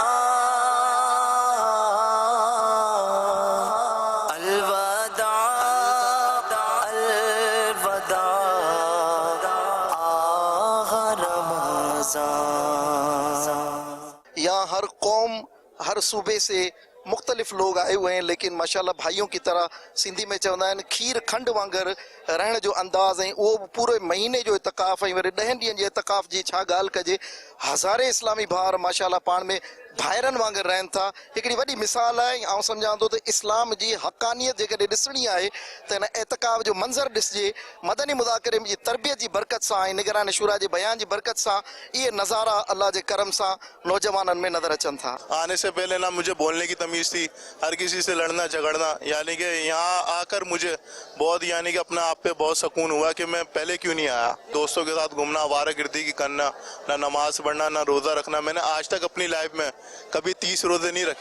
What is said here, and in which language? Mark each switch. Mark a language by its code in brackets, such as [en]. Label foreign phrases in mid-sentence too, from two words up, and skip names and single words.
[ur] یہاں ہر قوم ہر صوبے سے مختلف لوگ آئے ہوئے ہیں، لیکن ماشاءاللہ بھائیوں کی طرح [sd] سندھی میں چوندا آہن کھیر کھنڈ وانگر رہن جو انداز ہے وہ پورے مہینے جو اعتکاف ہے، 10 ॾींहनि जे اعتکاف جی چھا ॻाल्हि कजे، हज़ारे इस्लामी भाउर माशाल्लाह पाण में भाइरनि वांगुरु रहनि था۔ हिकिड़ी वॾी मिसाल आहे, ऐं सम्झां थो त इस्लाम जी हक़ानियत जेकॾहिं ॾिसणी आहे त हिन एतकाफ़ जो मंज़र ॾिसिजे, मदनी मुज़ाकरे जी तरबियत जी बरकत सां ऐं निगरान शुरा जे बयान जी बरकत सां इहे नज़ारा अल्लाह जे करम सां नौजवाननि में नज़र अचनि था। [ur] آنے سے پہلے نہ مجھے بولنے کی تمیز تھی، ہر کسی سے لڑنا جھگڑنا، یعنی کہ یہاں آکر مجھے بہت یعنی کہ اپنے آپ پہ بہت سکون ہوا کہ میں پہلے کیوں نہیں آیا. دوستوں کے ساتھ گھومنا، آوارہ گردی کی کرنا، نہ نماز پڑھنا، نہ روزہ رکھنا، میں نے آج تک اپنی لائف میں کبھی 30 روزے نہیں رکھے.